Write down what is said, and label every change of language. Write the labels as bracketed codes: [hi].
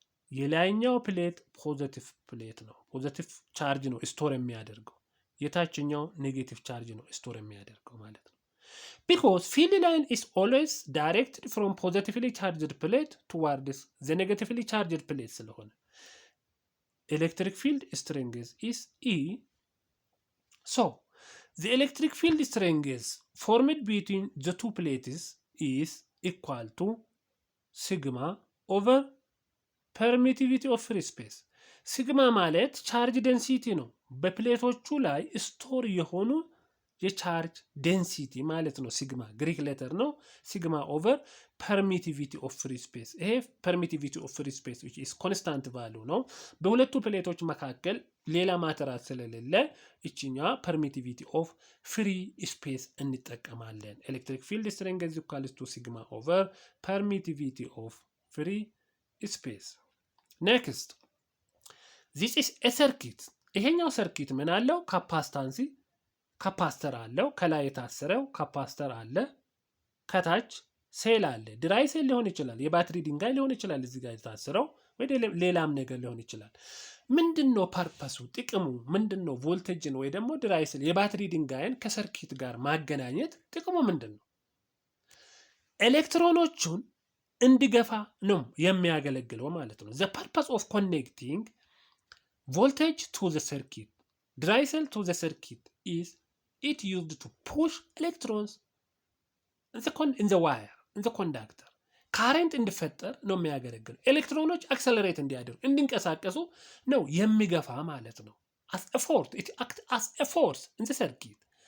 [am] የላይኛው ፕሌት ፖዚቲቭ ፕሌት ነው። ፖዚቲቭ ቻርጅ ነው ስቶር የሚያደርገው። የታችኛው ኔጌቲቭ ቻርጅ ነው ስቶር የሚያደርገው ማለት ነው። [en] because field line is always directed from positively charged plate [am] towards the negatively charged plate ስለሆነ [en] electric field strength is E. So the electric field strength formed between the two plates is equal to sigma over permittivity of free space. [am] ሲግማ ማለት ቻርጅ ዴንሲቲ ነው። በፕሌቶቹ ላይ ስቶር የሆኑ የቻርጅ ዴንሲቲ ማለት ነው። ሲግማ ግሪክ ሌተር ነው። ሲግማ ኦቨር ፐርሚቲቪቲ ኦፍ ፍሪ ስፔስ። ይሄ ፐርሚቲቪቲ ኦፍ ፍሪ ስፔስ which is constant value ነው። በሁለቱ ፕሌቶች መካከል ሌላ ማተሪያል ስለሌለ እቺኛ ፐርሚቲቪቲ ኦፍ ፍሪ ስፔስ እንጠቀማለን። ኤሌክትሪክ ፊልድ ስትሬንግዝ [en] is equal to sigma over permittivity of free space. next this is a circuit. [am] ይሄኛው ሰርኪት ምን አለው? ካፓሲታንሲ ካፓስተር አለው። ከላይ የታሰረው ካፓስተር አለ። ከታች ሴል አለ። ድራይ ሴል ሊሆን ይችላል፣ የባትሪ ድንጋይ ሊሆን ይችላል። እዚህ ጋር የታሰረው ወይ ሌላም ነገር ሊሆን ይችላል። ምንድነው ፐርፐሱ ጥቅሙ ምንድነው? ቮልቴጅን ወይ ደግሞ ድራይስል የባትሪ ድንጋይን ከሰርኪት ጋር ማገናኘት ጥቅሙ ምንድነው? ኤሌክትሮኖቹን እንዲገፋ ነው የሚያገለግለው ማለት ነው። [en] the purpose of connecting voltage to the circuit dry cell to the circuit is it used to push electrons in the wire in the conductor [am] ካረንት እንዲፈጠር ነው የሚያገለግለው። ኤሌክትሮኖች አክሰለሬት እንዲያደርጉ እንዲንቀሳቀሱ ነው የሚገፋ ማለት ነው። [en] as a force it act as a force in the circuit